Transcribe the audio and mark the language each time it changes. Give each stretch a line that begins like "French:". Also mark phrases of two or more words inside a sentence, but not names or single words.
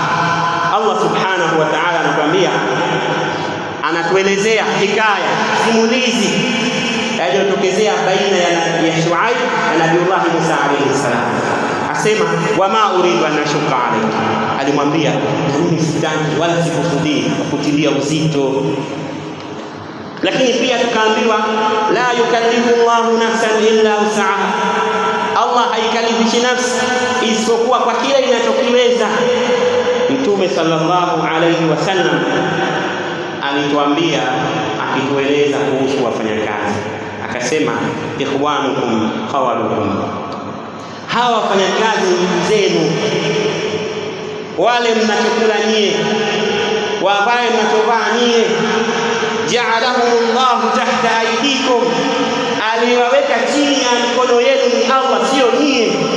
Swahili: Allah
Arabic: سبحانه وتعالى
Swahili: anatuambia, anatuelezea hikaya, simulizi yaliyotokezea baina ya Shuaib na Nabiullah Musa
Arabic: عليه السلام.
Swahili: Asema
Arabic: وما أريد أن أشق عليك,
Swahili: alimwambia mimi sitaki wala sikusudii kutilia uzito. Lakini pia tukaambiwa
Arabic: لا يكلف الله نفسا إلا وسعها,
Swahili: Allah haikalifishi nafsi isipokuwa kwa kile inachokiweza. Mtume
Arabic: صلى الله عليه وسلم
Swahili: alituambia, akitueleza kuhusu wafanyakazi, akasema
Arabic: إخوانكم خولكم,
Swahili: hawa wafanyakazi zenu, wale mnachokula nyie, wavae mnachovaa nyie,
Arabic: جعلهم الله تحت أيديكم,
Swahili: aliwaweka chini ya mikono yenu ni Allah, sio nyie.